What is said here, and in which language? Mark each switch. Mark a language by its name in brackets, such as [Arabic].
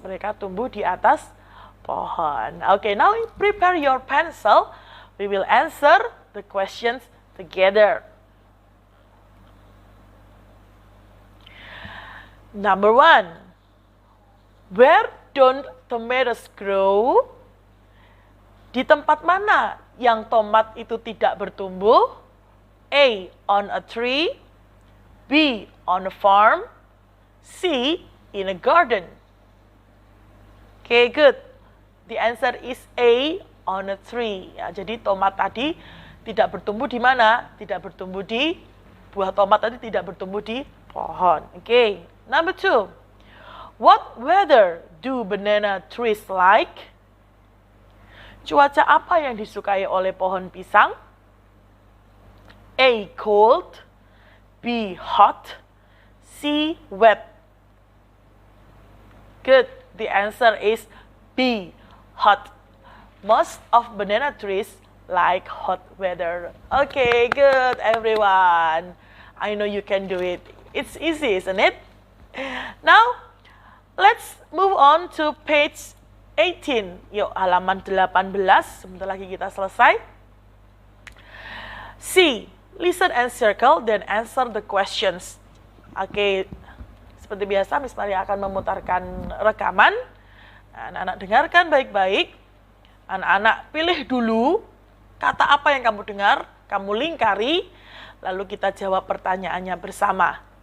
[Indonesian] Mereka tumbuh di atas pohon. [English] Okay, now prepare your pencil. We will answer the questions together. Number 1. Where don't tomatoes grow? [Indonesian] Di tempat mana yang tomat itu tidak bertumbuh? [English] A. On a tree. B. On a farm. C. In a garden. Okay, good. The answer is A. On a tree. [Indonesian] Ya, jadi tomat tadi tidak bertumbuh di mana? Tidak bertumbuh di, buah tomat tadi tidak bertumbuh di pohon. [English] Okay. Number 2. What weather do banana trees like? [Indonesian] Cuaca apa yang disukai oleh pohon pisang? [English] A. Cold. B. Hot. C. Wet. Good. The answer is B. Hot. Most of banana trees like hot weather. Okay, good everyone. I know you can do it. It's easy, isn't it? Now, let's move on to page 18. [Indonesian] Yuk, halaman 18. Sebentar lagi kita selesai. [English] C. Listen and circle, then answer the questions. [Indonesian] Oke, seperti biasa Miss Maria akan memutarkan rekaman. Anak-anak dengarkan baik-baik. Anak-anak pilih dulu kata apa yang kamu dengar, kamu lingkari, lalu kita jawab pertanyaannya bersama.